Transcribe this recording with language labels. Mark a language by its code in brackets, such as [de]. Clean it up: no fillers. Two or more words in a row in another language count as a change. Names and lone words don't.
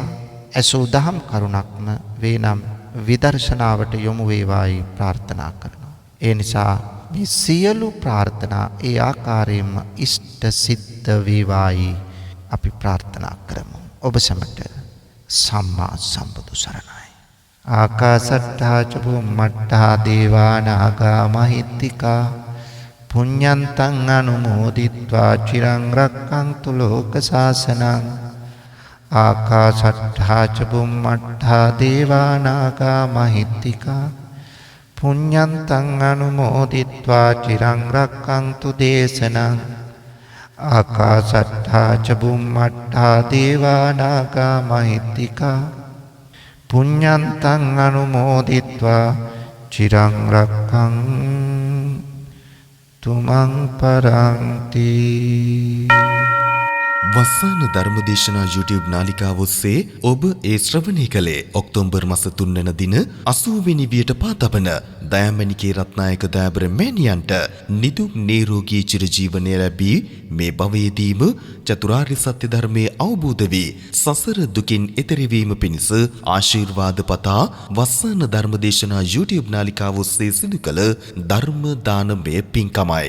[si] ඇසූ දහම් කරුණක්ම වේනම් විදර්ශනාවට යොමු වේවායි ප්‍රාර්ථනා කරනවා. ඒ නිසා මේ සියලු ප්‍රාර්ථනා ඒ ආකාරයෙන්ම ඉෂ්ට සිද්ධ වේවායි අපි ප්‍රාර්ථනා කරමු. ඔබ සැමට සම්මා සම්බුදු සරණයි. [pi] ආකාසට්ඨා ච බුම්මට්ඨා දේවා නාග මහිත්‍තිකා පුඤ්ඤන්තං අනුමෝදිත්වා චිරං රක්ඛන්තු ලෝක සාසනං. ආකාසට්ඨා ච බුම්මට්ඨා දේවා නාග මහිත්‍තිකා පුඤ්ඤන්තං අනුමෝදිත්වා චිරං රක්ඛන්තු දේශනං. ආකාසට්ඨා ච බුම්මට්ඨා දේවා නාග මහිත්‍තිකා පුඤ්ඤන්තං අනුමෝදිත්වා චිරං රක්ඛන්තු මං පරන්ති. [si] වස්සාන ධර්මදේශනා YouTube නාලිකාව ඔස්සේ ඔබ ඒ ශ්‍රවණය කළේ ඔක්තෝබර් මාස 3 වෙනි දින 80 වෙනි වියට පාතබන දයාමණිකේ රත්නායක දයාබර මෑණියන්ට නිදුක් නිරෝගී චිරජීවනය ලැබී මේ භවයේදීම චතුරාර්ය සත්‍ය ධර්මයේ අවබෝධ වී සසර දුකින් එතෙර වීම පිණිස ආශිර්වාද පතා වස්සාන ධර්මදේශනා YouTube නාලිකාව ඔස්සේ සිදු කළ ධර්ම දානමය පින්කමයි.